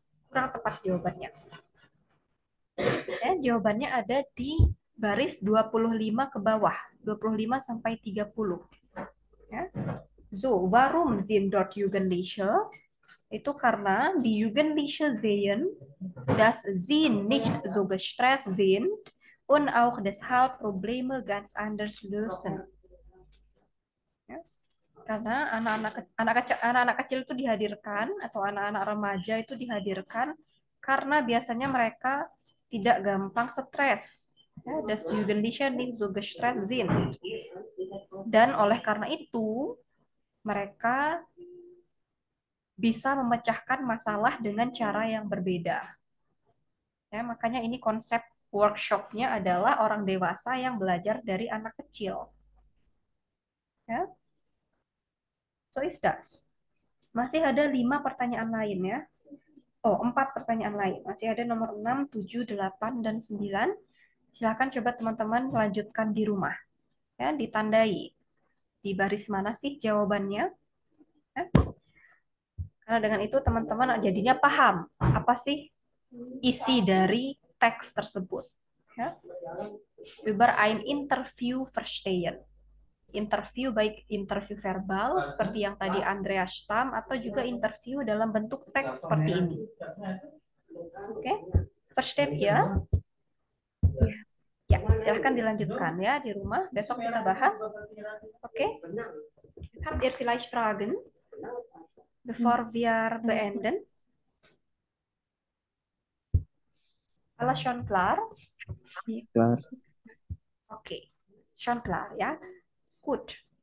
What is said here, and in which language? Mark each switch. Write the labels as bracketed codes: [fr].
[id] Kurang tepat jawabannya. Jawabannya ada di baris 25 ke bawah, 25 sampai 30. Ya. [de] So, warum sind dort Jugendliche? [id] Itu karena [de] die Jugendliche sehen, dass sie nicht so gestresst sind und auch deshalb Probleme ganz anders lösen. Ya. [id] Karena anak-anak kecil itu dihadirkan atau anak-anak remaja itu dihadirkan karena biasanya mereka tidak gampang stres. [de] Ya, das Jugendliche nicht so gestresst sind. [id] Dan oleh karena itu mereka bisa memecahkan masalah dengan cara yang berbeda. Ya, makanya ini konsep workshopnya adalah orang dewasa yang belajar dari anak kecil. Ya. [en] So is that. [id] Masih ada 5 pertanyaan lain ya. 4 pertanyaan lain. Masih ada nomor 6, 7, 8, dan 9. Silakan coba teman-teman lanjutkan di rumah. Ya, ditandai. Di baris mana sih jawabannya? Ya. Karena dengan itu teman-teman jadinya paham apa sih isi dari teks tersebut. Ya. [de] Über ein Interview verstehen. [id] Interview baik interview verbal seperti yang tadi Andreas Stamm atau juga interview dalam bentuk teks seperti ini. [de] Oke, versteht ya? [id] Ya, silahkan dilanjutkan ya di rumah. Besok kita bahas. Oke. [de] Habt ihr vielleicht Fragen, bevor wir beenden? Alles schon klar? Klar. Oke, schon klar ya. Gut.